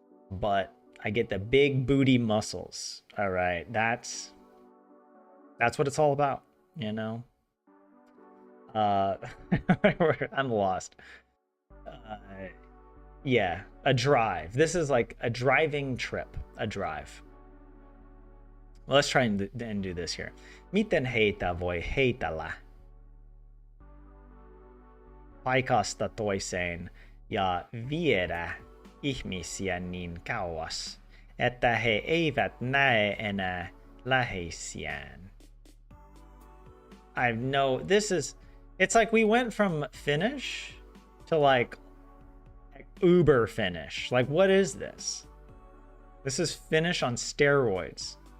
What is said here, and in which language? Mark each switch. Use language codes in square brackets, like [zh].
[en] But I get the big booty muscles. All right, that's what it's all about, you know. I'm lost. Yeah, a drive. This is like a driving trip, a drive. Well, let's try and do this here. [fi] Miten heitä voi heitellä paikasta toiseen ja viedä ihmisiä niin kauas, että he eivät näe enää läheisiään? [en] It's like we went from Finnish to like Uber Finnish. Like, what is this? This is Finnish on steroids.